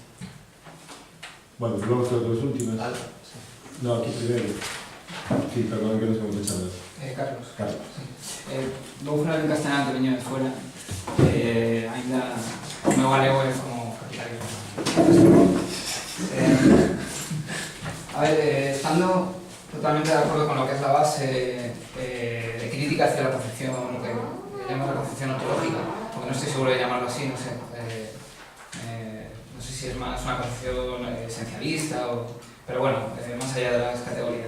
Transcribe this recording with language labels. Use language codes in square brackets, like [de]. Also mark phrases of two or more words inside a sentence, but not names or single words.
[es] bueno, vamos a dos últimas. [gl] No, aquí primeiro. [es] Sí, perdón, [gl] que non sei como te chamas. Carlos. Carlos. Vou falar en castelán, que veño de fora. Ainda o meu galego é como capitalismo. [es] A ver, estando totalmente de acuerdo con lo que es la base de crítica hacia la concepción, lo que llamamos la concepción ontológica, porque no estoy seguro de llamarlo así, no sé. No sé si es más una concepción esencialista, pero bueno, más allá de las categorías.